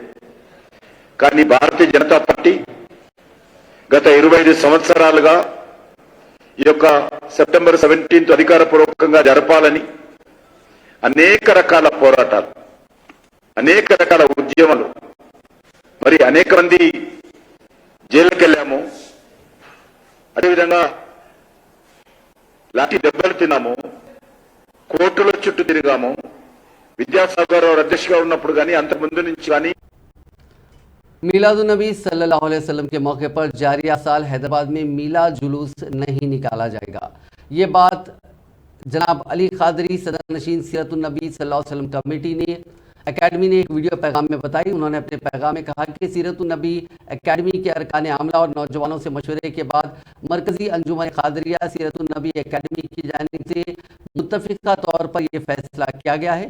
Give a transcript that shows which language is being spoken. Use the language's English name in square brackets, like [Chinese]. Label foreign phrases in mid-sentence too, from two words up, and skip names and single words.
[Telugu] కానీ భారతీయ జనతా పార్టీ గత 25 సంవత్సరాలుగా ఈ యొక్క సెప్టెంబర్ 17 అధికారపూర్వకంగా జరపాలని అనేక రకాల పోరాటాలు, అనేక రకాల ఉద్యమాలు, మరి అనేక మంది జైలుకి వెళ్ళాము, అదేవిధంగా లాఠీ దెబ్బలు తిన్నాము, కోర్టుల చుట్టూ తిరిగాము. విద్యాసాగర్ రావు అధ్యక్షుగా ఉన్నప్పుడు కానీ అంతకుముందు నుంచి కానీ [Urdu] میلادالنبی [Arabic] صلى الله عليه وسلم [Urdu] کے موقع پر جاریہ سال حیدرآباد میں میلاد جلوس نہیں نکالا جائے گا. یہ بات جناب علی قادری صدرنشین سیرت النبی [Arabic] صلى الله عليه وسلم [Urdu] کمیٹی نے اکیڈمی نے ایک ویڈیو پیغام میں بتائی. انہوں نے اپنے پیغام میں کہا کہ سیرت النبی اکیڈمی کے ارکان عاملہ اور نوجوانوں سے مشورے کے بعد مرکزی انجمن قادریہ سیرت النبی اکیڈمی کی جانب سے متفقہ طور پر یہ فیصلہ کیا گیا ہے.